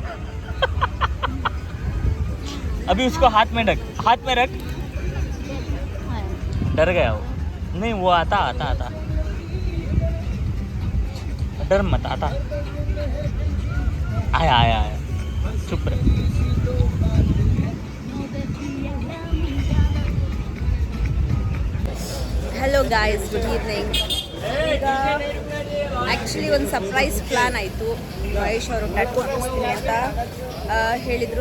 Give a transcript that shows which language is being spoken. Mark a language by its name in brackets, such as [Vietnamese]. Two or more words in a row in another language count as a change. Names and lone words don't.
[Hindi] अभी उसको हाथ में रख. डर गया वो. नहीं, वो आता. डर मत, आता. आया. चुप रहे. [English] Hello guys, good evening. [Kannada] ಈಗ ಆ್ಯಕ್ಚುಲಿ ಒಂದು [English] surprise plan [Kannada] ಆಯಿತು. ಮಹೇಶ್ ಅವರು ಟ್ಯಾಟೂ ಹಾಕಿಸ್ತೀನಿ ಅಂತ ಹೇಳಿದರು.